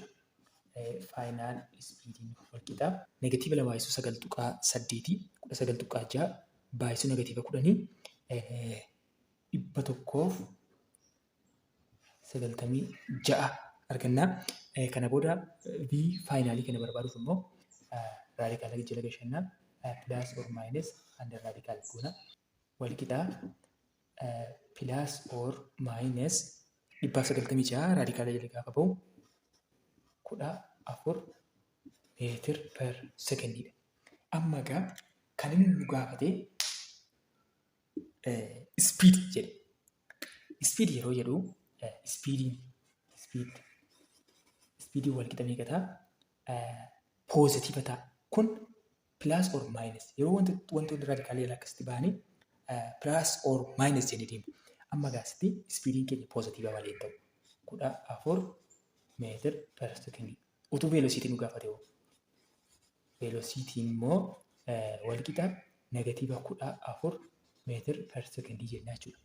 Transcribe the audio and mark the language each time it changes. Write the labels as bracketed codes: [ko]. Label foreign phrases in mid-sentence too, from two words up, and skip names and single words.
[om] Faayinaal ispiidiin walqixa negatiiva 2 baay'isuu 9.8 19.6 baay'isuu negatiiva 10 196 arganna. Kana booda v faayinaalii kana barbaaduuf immoo raadikaala jala gashannaa [en] plus or minus under raadikaal [om] goona walqixa [en] plus or minus [om] 196 raadikaala jala gaafa ba'u 14 [en] meetir per sekendiidha. [om] Amma egaa kan inni nu gaafate ispiidii jedhe. Ispiidii yeroo jedhu ispiidiin Speediin walqixa meeqa ta'a? Poozitiiva ta'a. Kun [en] plus or minus [om] yeroo wantoonni raadikaalii akkasitti ba'anii [en] plus or minus [om] jennee deemu. Amma gaasitti speediin keenya poozitiiva malee ta'u 14 [en] meetir per sekondii. [om] Utuu veelosiitiin nu gaafate hoo? Veelosiitiin immoo walqixa negatiiva 14 [en] meetir per sekondii [om] jennaa jechuudha.